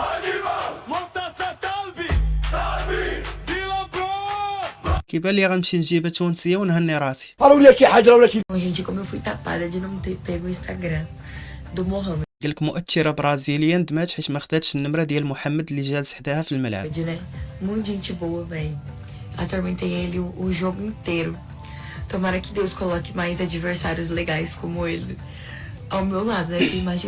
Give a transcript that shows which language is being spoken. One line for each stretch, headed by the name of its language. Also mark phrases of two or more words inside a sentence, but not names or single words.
Arabic: كيبان لي غنمشي نجيبها تونسيه ونهني راسي. قالوا لي شي حاجه ولا شي.
Portuguese: Gente, como eu fui tapada de não ter pego o Instagram do Mohamed,
Arabic: قالك مؤثره برازيليه ندمات حيت ما خداتش النمره ديال محمد اللي جالس حداها في الملعب.
Portuguese: né? Muito gente boa, velho. Atormentei ele o jogo inteiro. Tomara que Deus coloque mais adversários legais como ele ao meu lado, né? Que imagina.